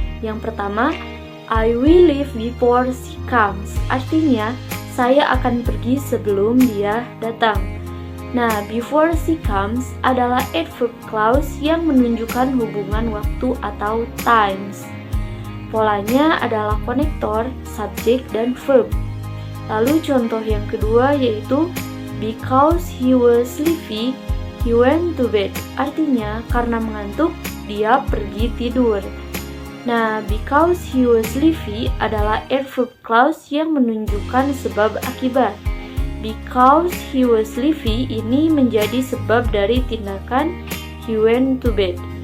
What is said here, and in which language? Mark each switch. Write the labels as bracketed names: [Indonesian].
[Indonesian] Yang pertama, [English] I will leave before she comes. [Indonesian] Artinya, saya akan pergi sebelum dia datang. Nah, [English] before she comes [Indonesian] adalah adverb clause yang menunjukkan hubungan waktu atau times. Polanya adalah konektor, subjek, dan verb. Lalu contoh yang kedua yaitu [English] because he was sleepy, he went to bed. [Indonesian] Artinya karena mengantuk, dia pergi tidur. Nah, [English] because he was sleepy [Indonesian] adalah adverb clause yang menunjukkan sebab akibat. [English] Because he was sleepy [Indonesian] ini menjadi sebab dari tindakan [English] he went to bed.